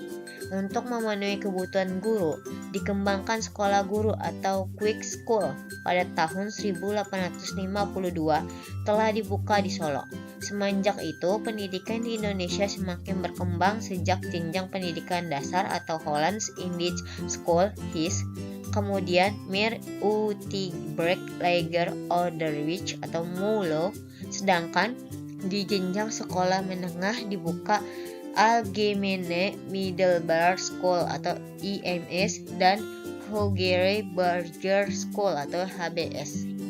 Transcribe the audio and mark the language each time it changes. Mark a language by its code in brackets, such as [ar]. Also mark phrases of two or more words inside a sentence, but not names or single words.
[id] Untuk memenuhi kebutuhan guru, dikembangkan sekolah guru atau Quick School pada tahun 1852 telah dibuka di Solo. Semenjak itu, pendidikan di Indonesia semakin berkembang sejak jenjang pendidikan dasar atau Hollands Indisch School (HIS), kemudian Meer Utigberg Lager Onderwijs atau MULO, sedangkan di jenjang sekolah menengah dibuka Algemene Middelbare School atau IMS dan Hogere Burger School atau HBS.